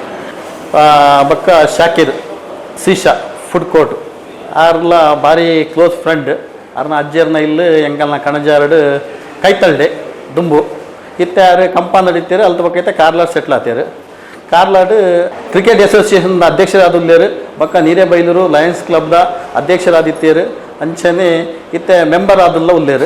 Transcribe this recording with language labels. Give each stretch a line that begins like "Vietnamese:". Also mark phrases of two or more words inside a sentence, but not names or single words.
Tulu: ಬಕ್ಕ ಶಾಕಿರ್ ಶಿಶಾ ಫುಡ್ ಕೋರ್ಟ್ ಆರ್ಲ ಭಾರಿ
English: close friend
Tulu: ಅವ್ರನ್ನ ಅಜ್ಜರ್ನ ಇಲ್ಲಿ ಎಂಕಲ್ನ ಕಣಜಾರಡು ಕೈತಳ್ಳೆ ದುಂಬು ಇತ್ತೆ ಯಾರು ಕಂಪೌಂಡ್ ನಡೀತೀರು ಅಲ್ತ ಬಕ್ಕೈತೆ ಕಾರ್ಲಾಡ್ ಸೆಟ್ಲ್ ಆತೀರು. ಕಾರ್ಲಾಡ್ ಕ್ರಿಕೆಟ್ ಅಸೋಸಿಯೇಷನ್ ಅಧ್ಯಕ್ಷರಾದುಲ್ಲೇರು ಬಕ್ಕ ನೀರೇ ಬೈಲೂರು ಲಯನ್ಸ್ ಕ್ಲಬ್ದ ಅಧ್ಯಕ್ಷರಾದಿತ್ಯರು ಅಂಚನೆ ಇತ್ತೆ ಮೆಂಬರ್ ಆದುಲ್ಲ ಉಲ್ಲೇರು.